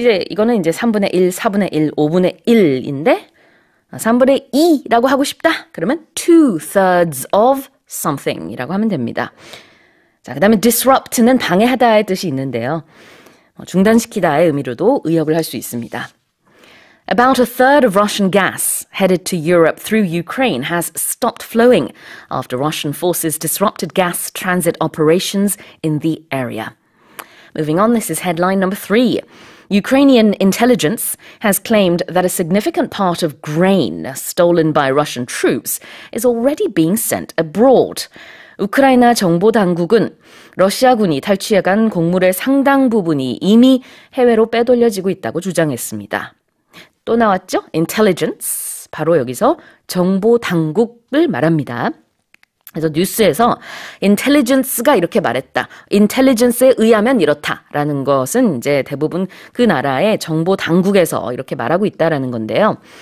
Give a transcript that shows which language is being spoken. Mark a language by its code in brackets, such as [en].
[ko] 이거는 이제 3분의 1, 4분의 1, 5분의 1인데 3분의 2라고 하고 싶다. 그러면 [en] 2/3 of something [ko] 이라고 하면 됩니다. 자, 그 다음에 disrupt는 방해하다의 뜻이 있는데요. 중단시키다의 의미로도 의역을 할 수 있습니다. [en] About a third of Russian gas headed to Europe through Ukraine has stopped flowing after Russian forces disrupted gas transit operations in the area. Moving on, this is headline number 3. Ukrainian intelligence has claimed that a significant part of grain stolen by Russian troops is already being sent abroad. [ko] 우크라이나 정보 당국은 러시아군이 탈취해간 곡물의 상당 부분이 이미 해외로 빼돌려지고 있다고 주장했습니다. 또 나왔죠? intelligence. 바로 여기서 정보 당국을 말합니다. 그래서 뉴스에서 intelligence가 이렇게 말했다. intelligence에 의하면 이렇다라는 것은 이제 대부분 그 나라의 정보 당국에서 이렇게 말하고 있다라는 건데요.